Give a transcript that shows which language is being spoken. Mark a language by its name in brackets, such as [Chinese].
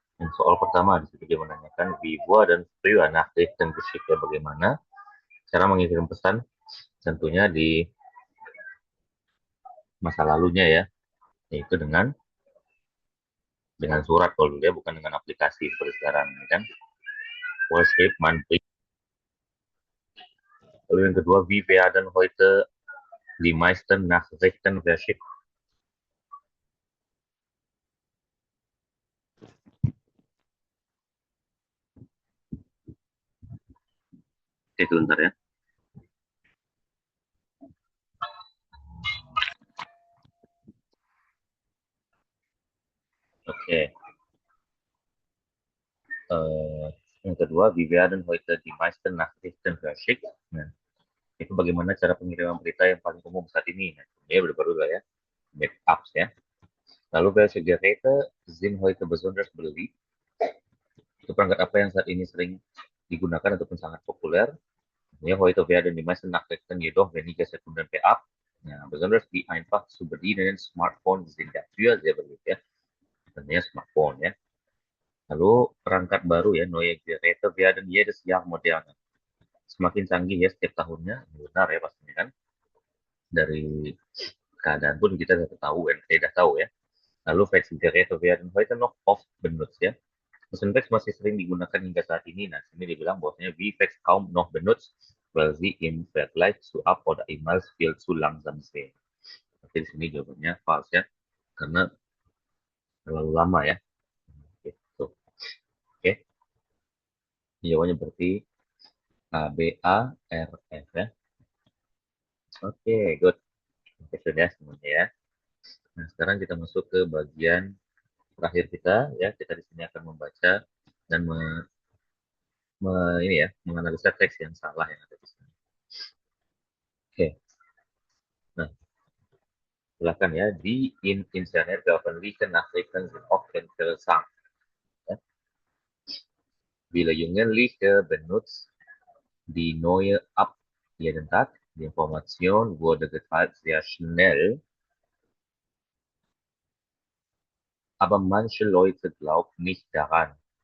[Indonesian] Yang soal pertama di situ dia menanyakan [German] wie war dan früher Nachrichten geschickt [Indonesian] ya, bagaimana cara mengirim pesan tentunya di masa lalunya ya, yaitu dengan surat kalau dulu ya, bukan dengan aplikasi seperti sekarang ya kan. Worship, monthly. Lalu yang kedua, [German] wie werden heute die meisten Nachrichten verschickt? [Indonesian] Oke, sebentar ya. Oke. Yang kedua, [German] wie werden heute die meisten Nachrichten verschickt? [Indonesian] Nah, itu bagaimana cara pengiriman berita yang paling umum saat ini? Nah, ini baru lah ya, backups ya. Lalu [German] welche Geräte sind heute besonders beliebt? [Indonesian] Itu perangkat apa yang saat ini sering digunakan ataupun sangat populer? [German] Ja, heute werden die meisten Nachrichten jedoch weniger Sekunden per App. Ja, besonders die einfach zu bedienenden Smartphones sind dafür sehr beliebt ya. [Indonesian] Tentunya smartphone ya. Lalu perangkat baru ya, [German] neue Geräte werden jedes Jahr moderner. [Indonesian] semakin canggih ya setiap tahunnya, benar ya pastinya kan. Dari keadaan pun kita sudah tahu ya. [German] Lalu Faxgeräte werden heute noch oft benutzt ya. [Indonesian] Mesin fax masih sering digunakan hingga saat ini. Nah, sini dibilang bahwasanya [German] wie fax kaum noch benutzt, weil sie im Vergleich zu Ab- oder E-Mails viel zu langsam sind. [Indonesian] Tapi di sini jawabannya false ya, karena terlalu lama ya. Gitu. Oke, jawabannya berarti A, B, A, R, F ya. Oke, good. Oke, sudah semuanya ya. Nah, sekarang kita masuk ke bagian terakhir kita ya. Kita di sini akan membaca dan ini ya, menganalisa teks yang salah yang ada di sini. Oke. Nah, silakan ya. [German] Die in Internet veröffentlichten Nachrichten sind oft interessant. Ja. Viele Jugendliche benutzt die neue App jeden Tag. Die Information wurde geteilt sehr schnell, aber manche Leute glauben nicht daran.